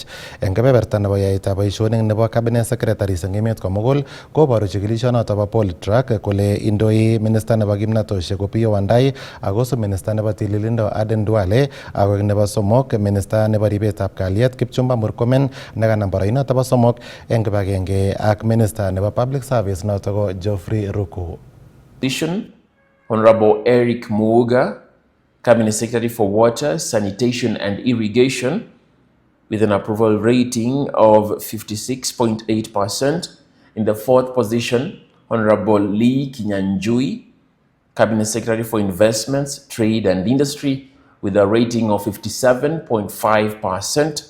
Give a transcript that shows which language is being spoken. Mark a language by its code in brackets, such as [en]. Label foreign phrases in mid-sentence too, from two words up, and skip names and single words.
[kln] Eng kebeberta nebo yaetab boisionik nebo Cabinet Secretaries eng emet komugul koboru chikilishonotok bo Polytrack kole indoi Minister nebo kimnatosiek Opiyo Wandayi akosub Minister nebo tililindo Aden Duale ak nebo somok Minister nebo ribetab kalyet Kipchumba Murkomen nekanam boroinoto bo somok eng kibagenge ak Minister nebo Public Service notok ko Geoffrey Ruku. [en] Honorable Eric Muga, Cabinet Secretary for Water, Sanitation and Irrigation, with an approval rating of 56.8%. In the fourth position, Honorable Lee Kinyanjui, Cabinet Secretary for Investments, Trade and Industry, with a rating of 57.5%.